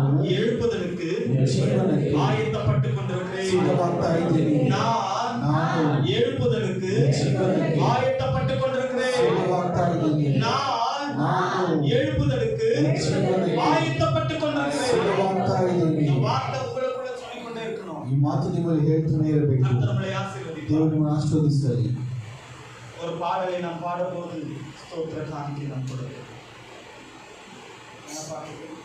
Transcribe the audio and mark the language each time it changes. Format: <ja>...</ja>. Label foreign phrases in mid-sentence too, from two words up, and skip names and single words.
<ta>எழுப்புதலுக்கு</ta> <kn>ಜೀವನಕ್ಕೆ</kn> <ta>ஆயத்தப்பட்டு கொண்டிருக்கிறேன்.</ta> <kn>ಸಿದ್ಧವಾಗ್ತಾ ಇದ್ದೀನಿ.</kn> <ta>நான் எழுப்புதலுக்கு</ta> <kn>ಜೀವನಕ್ಕೆ</kn> <ta>ஆயத்தப்பட்டு கொண்டிருக்கிறேன்.</ta> <kn>ಸಿದ್ಧವಾಗ್ತಾ ಇದ್ದೀನಿ.</kn> <ta>நான் எழுப்புதலுக்கு ஆயத்தப்பட்டு கொண்டிருக்கிறேன்.</ta> <kn>ಸಿದ್ಧವಾಗ್ತಾ ಇದ್ದೀನಿ.</kn> <ta>இந்த வார்த்தை உங்களுக்குள்ள சொல்லிக்கொண்டே இருக்கணும்.</ta> <kn>ಈ ಮಾತು ನಿಮ್ಮಲ್ಲಿ ಹೇಳ್ತಾನೆ ಇರಬೇಕು.</kn> <ta>கர்த்தர் நம்மளை ஆசீர்வதிப்பார்.</ta> <kn>ದೇವರು ನಿಮ್ಮನ್ನು ಆಶೀರ್ವದಿಸಲಿ.</kn> <ta>ஒரு பாடலை நாம் பாடும்போது ஸ்தோத்திர காணிக்கை நாம் கொடுக்கிறோம். என்ன பாட்டு?</ta>